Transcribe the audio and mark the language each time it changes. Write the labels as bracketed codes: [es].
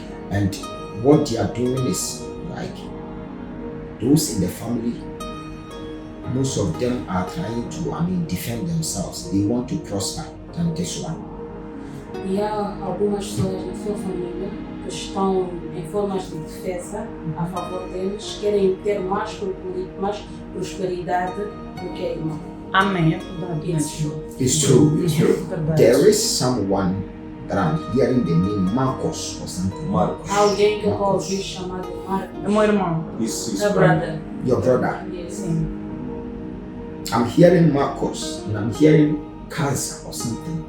[en] And what they are doing is like those in the family, most of them are trying to defend themselves. They want to prosper than this one. [pt] E há algumas pessoas na sua família que estão em formas de defesa a favor deles, querem ter mais prosperidade do que a irmã. Amém, é verdade. [en] It's true. There is someone that I'm hearing the name Marcos or something. [pt] Há alguém que eu ouvi chamado Marcos. É meu irmão. Meu [en] brother. Your brother? Yes. I'm hearing Marcos and I'm hearing Cassia or something.